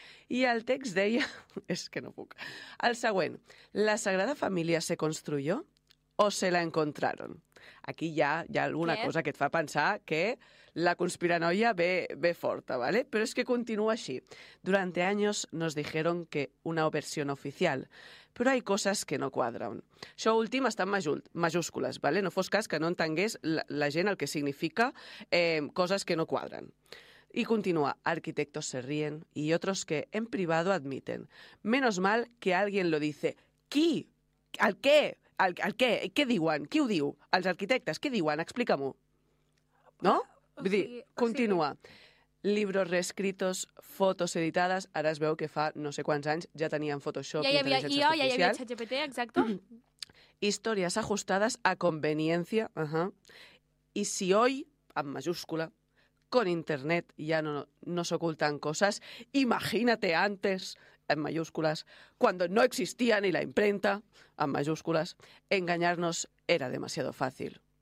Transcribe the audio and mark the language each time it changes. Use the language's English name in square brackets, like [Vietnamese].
[Catalan] I el text deia... És que no puc. El següent. [Spanish] La Sagrada Família se construyó o se la encontraron? [Catalan] Aquí hi ha alguna què? Cosa que et fa pensar que la conspiranoia ve forta, vale? Però és que continua així. [Spanish] Durante años nos dijeron que una versión oficial... [Catalan] Però hi ha coses que no quadren. Això últim està en majúscules, ¿vale? No fos cas que no entengués la gent el que significa coses que no quadren. I continua, [Spanish] arquitectos se ríen y otros que en privado admiten. Menos mal que alguien lo dice. [Catalan] ¿Qui? ¿Al qué? ¿Al qué? ¿Qué diuen? ¿Qui ho diu? Els arquitectes, ¿qué diuen? Explica-m'ho. No? Vull dir, continua. [Spanish] Libros reescritos, fotos editadas. [Catalan] Ara es veu que fa no sé quants anys ja tenien Photoshop i intel·ligència artificial. Ja hi havia ChatGPT, exacte. Històries ajustades a conveniència. [Spanish] I si hoy, [Catalan] amb majúscula, [Spanish] con internet ya no s'ocultan coses, imagínate antes, [Catalan] en majúscules, [Spanish] cuando no existía ni la imprenta, en majúscules, engañarnos era demasiado fácil.